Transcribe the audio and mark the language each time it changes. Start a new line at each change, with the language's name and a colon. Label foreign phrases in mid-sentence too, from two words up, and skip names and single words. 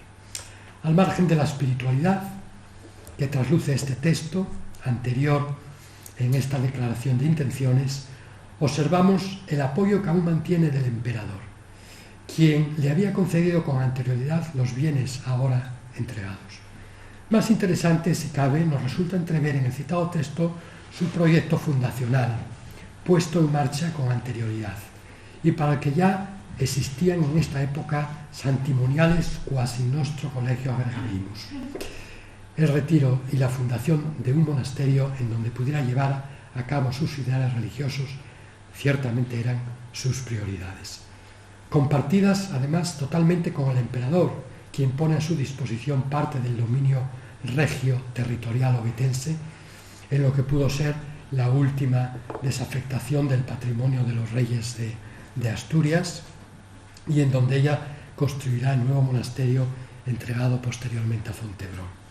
Spanish: Al margen de la espiritualidad que trasluce este texto anterior en esta declaración de intenciones, observamos el apoyo que aún mantiene del emperador, quien le había concedido con anterioridad los bienes ahora entregados. Más interesante, si cabe, nos resulta entrever en el citado texto su proyecto fundacional, puesto en marcha con anterioridad, y para el que ya existían en esta época santimoniales
Latin: quasi nostro colegio agregarimus.
Spanish: El retiro y la fundación de un monasterio en donde pudiera llevar a cabo sus ideales religiosos ciertamente eran sus prioridades, compartidas además totalmente con el emperador, quien pone a su disposición parte del dominio regio territorial obetense en lo que pudo ser la última desafectación del patrimonio de los reyes de Asturias, y en donde ella construirá el nuevo monasterio entregado posteriormente a Fontebrón.